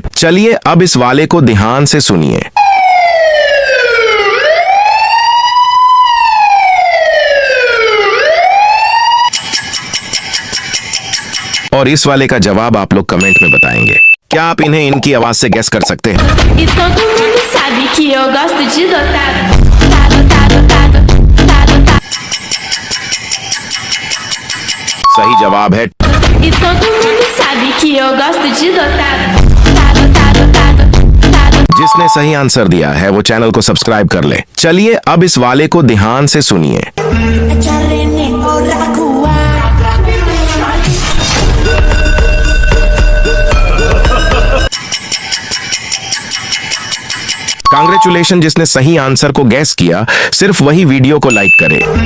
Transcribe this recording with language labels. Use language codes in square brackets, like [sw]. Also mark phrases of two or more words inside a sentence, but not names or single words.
[hi] चलिए अब इस वाले को ध्यान से सुनिए। और इस वाले का जवाब आप लोग कमेंट में बताएंगे। क्या आप इन्हें इनकी आवाज से गेस कर सकते हैं? [pt] E todo mundo sabe que eu gosto de dotado. Tado, tado, tado, tado, tado. [hi] सही जवाब है। [pt] E todo mundo sabe que eu gosto de dotado. Tado, tado, tado, tado. [hi] जिसने सही आंसर दिया है वो चैनल को सब्सक्राइब कर ले। चलिए अब इस वाले को ध्यान से सुनिए। कांग्रेचुलेशन, जिसने सही आंसर को गैस किया सिर्फ वही वीडियो को लाइक करे।